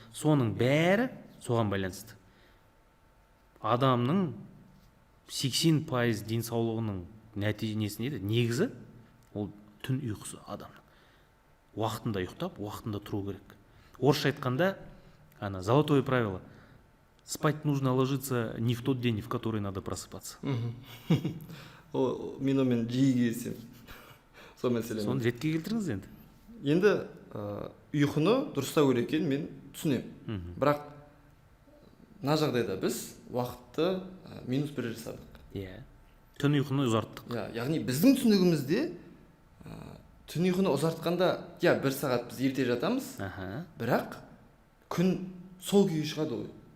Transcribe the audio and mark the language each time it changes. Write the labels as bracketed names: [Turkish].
[Kazakh] Соның бәрі соған байланысты. Адамның 80% денсаулығының нәтижесі не еді? Негізі ол түн ұйқысы адамның. Уақытында ұйықтап, уақытында тұру керек. Орысша айтқанда, [Russian] золотое правило. Спать нужно ложиться не в тот день, в который надо просыпаться. [Kazakh] Мен омен жиі келсем. Сол мәселе. Соны ретке келтіріңіз енді. Енді ұйқыны дұрыстау керек екенін мен түсінемін. Бірақ мына жағдайда біз уақытты минус 1 жасадық. Иә. Түн ұйқыны ұзарттық. Яғни біздің түсінігімізде түн ұйқыны ұзартқанда бір сағат біз ерте жатамыз, бірақ күн сол күйі шығады ғой.